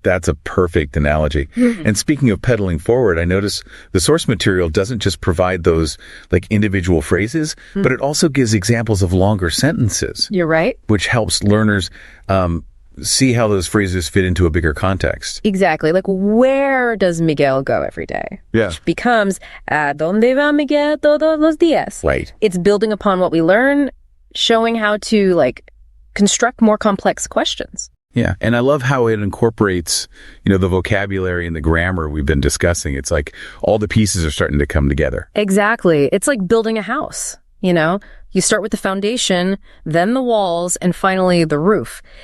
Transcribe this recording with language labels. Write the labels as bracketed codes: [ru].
[en] That's a perfect analogy. And speaking of pedaling forward, I notice the source material doesn't just provide those individual phrases, but it also gives examples of longer sentences. You're right. Which helps learners see how those phrases fit into a bigger context. Exactly. Where does Miguel go every day? Yeah. Which becomes, [es] ¿A dónde va Miguel todos los días? [en] Right. It's building upon what we learn, showing how to, construct more complex questions. Yeah. And I love how it incorporates, the vocabulary and the grammar we've been discussing. It's like all the pieces are starting to come together. Exactly. It's like building a house, You start with the foundation, then the walls, and finally the roof.